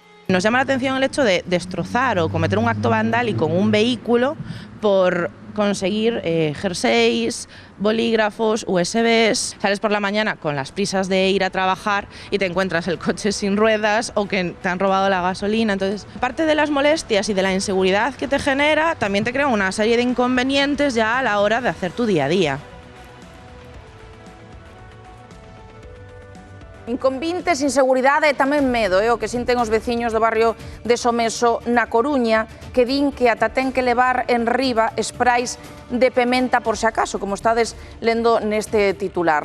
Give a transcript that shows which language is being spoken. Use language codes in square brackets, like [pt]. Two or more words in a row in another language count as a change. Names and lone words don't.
[es] Nos llama la atención el hecho de destrozar o cometer un acto vandálico en un vehículo por conseguir jerseys, bolígrafos, USBs. Sales por la mañana con las prisas de ir a trabajar y te encuentras el coche sin ruedas o que te han robado la gasolina. Entonces, aparte de las molestias y de la inseguridad que te genera, también te crea una serie de inconvenientes ya a la hora de hacer tu día a día. [gl] Inconvenientes, inseguridade e tamén medo, o que sinten os veciños do barrio de Someso na Coruña, que din que ata ten que levar en riba sprays de pementa por se acaso, como estades lendo neste titular.